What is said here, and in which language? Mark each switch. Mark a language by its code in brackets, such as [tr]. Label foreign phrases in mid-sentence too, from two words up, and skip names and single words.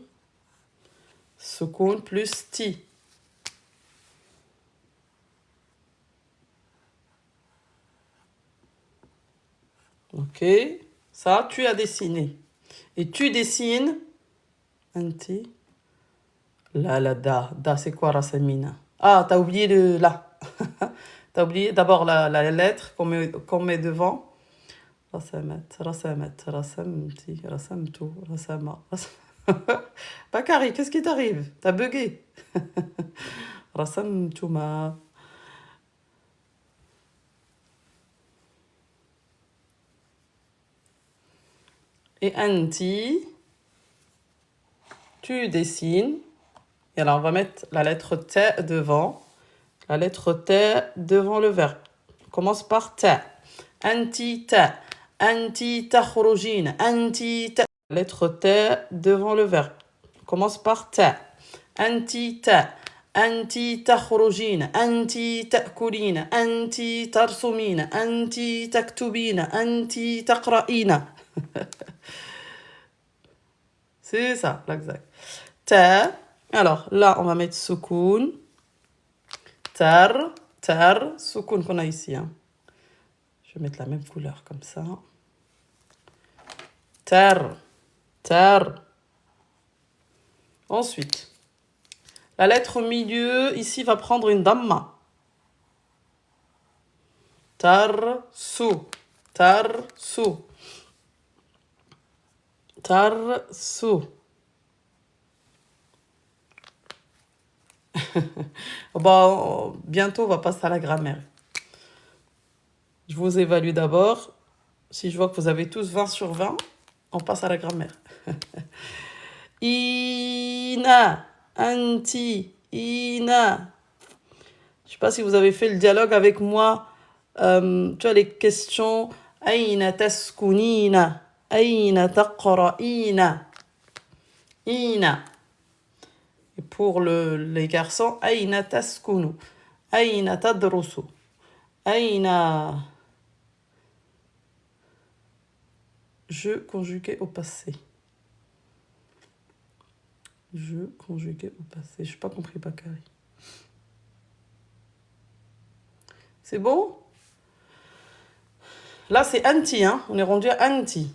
[fr] Soukoun plus ti. Ok, ça, tu as dessiné. Et tu dessines. Anti. La, da. Da, c'est quoi, Rassamina? Ah, t'as oublié le la. T'as oublié d'abord la lettre qu'on met devant. [ar] رسمت رسمت رسمتي رسمت رسم [fr] Bakary, qu'est-ce qui t'arrive? T'as bugué. رسمتما. Et anti, tu dessines. Et alors, on va mettre la lettre T devant. La lettre T devant le verbe. On commence par T. Anti T. [ar] أنتِ تخرجين. [fr] Anti T. La lettre T devant le verbe. On commence par T. Anti T. [ar] أنتِ تخرجين أنتِ تأكلين أنتِ ترسمين أنتِ تكتبين أنتِ تقرأين. [fr] C'est ça, l'exact. Ta. Alors là, on va mettre soukoun. Tar. Tar. Soukoun qu'on a ici. Hein. Je vais mettre la même couleur comme ça. Tar. Tar. Ensuite. La lettre milieu, ici, va prendre une damma. Tarsu. Tarsu. Tarsu. Bon, bientôt, on va passer à la grammaire. Je vous évalue d'abord. Si je vois que vous avez tous 20 sur 20, on passe à la grammaire. [ar] أين أنتِ أين. [fr] Je ne sais pas si vous avez fait le dialogue avec moi. Tu vois les questions. [ar] أين تسكنين. أين تقرئين أين. [fr] Et pour les garçons, [ar] أين تسكن. أين تدرس أين. [fr] Je conjugué au passé. Je conjugué au passé. Je n'ai pas compris, Bakary. C'est bon? Là, c'est anti, hein? On est rendu à anti.